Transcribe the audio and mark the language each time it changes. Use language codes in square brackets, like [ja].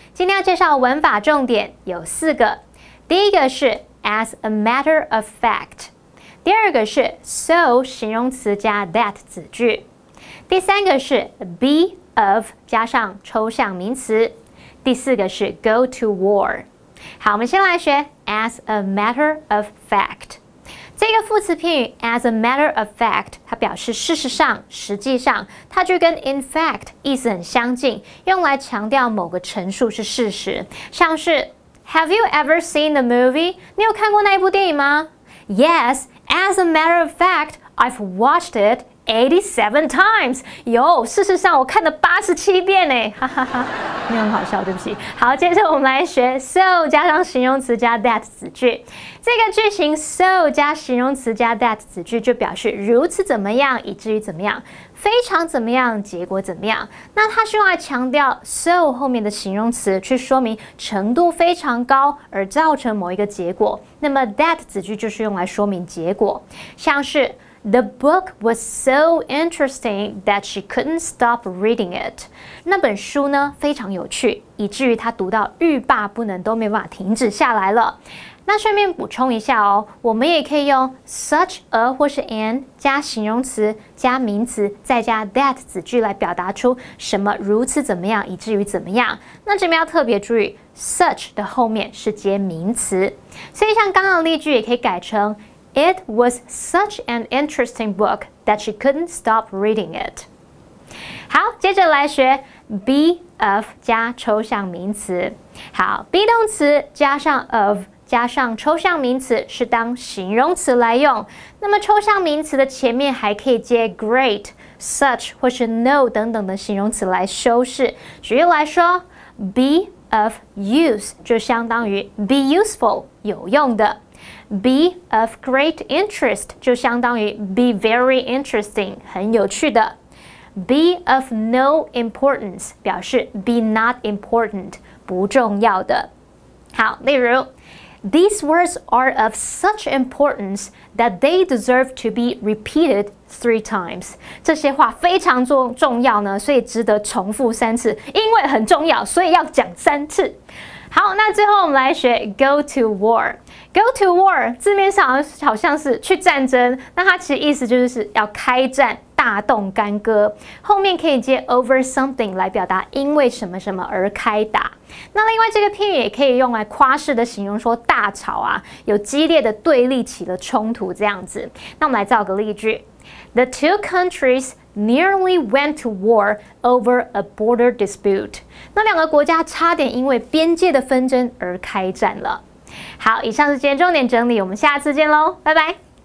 [zh] 今天要介绍的文法重点有4个，第一个是 as a matter of fact，第二个是 so 形容词加 that 子句，第三个是 be of 加上抽象名词，第4个是 go to war。好，我们先来学 as a matter of fact。这个副词片语 as a matter of fact，它表示事实上、实际上，它就跟 in fact 意思很相近，用来强调某个陈述是事实。 [en] 像是 Have you ever seen the movie？ [zh] 你有看过那一部电影吗？ [en] Yes, as a matter of fact, I've watched it 87 times。 [zh] 有，事实上我看了87遍呢，哈哈哈，没有很好笑，对不起。好，接着我们来学 so 加上形容词加 that 子句。这个句型 so 加形容词加 that 子句就表示如此怎么样，以至于怎么样，非常怎么样，结果怎么样。那它是用来强调 so 后面的形容词，去说明程度非常高而造成某一个结果。那么 that 子句就是用来说明结果，像是 The book was so interesting that she couldn't stop reading it。那本书呢非常有趣，以至于她读到欲罢不能，都没办法停止下来了。那顺便补充一下哦，我们也可以用 such a 或是 an 加形容词加名词再加 that 子句来表达出什么如此怎么样，以至于怎么样。那这边要特别注意 such 的后面是接名词，所以像刚刚的例句也可以改成 It was such an interesting book that she couldn't stop reading it。好，接着来学 be of 加抽象名词。好 ，be 动词加上 of 加上抽象名词是当形容词来用。那么抽象名词的前面还可以接 great、such 或是 no 等等的形容词来修饰。举例来说 ， be of use 就相当于 be useful 有用的。 [en] Be of great interest 就相当于 be very interesting 很有趣的。 Be of no importance 表示 be not important 不重要的。好，例如 These words are of such importance that they deserve to be repeated 3 times。 [zh] 这些话非常重要呢，所以值得重复3次，因为很重要，所以要讲3次。好，那最后我们来学 go to war。 Go to war 字面上好像是去战争，那它其实意思就是要开战，大动干戈。后面可以接 over something 来表达因为什么什么而开打。那另外这个片语也可以用来夸饰的形容说大吵啊，有激烈的对立起了冲突这样子。 [en] 那我们来造个例句 ：The two countries nearly went to war over a border dispute。 [zh] 那2个国家差点因为边界的纷争而开战了。好，以上是今天重点整理，我们下次见喽，拜拜。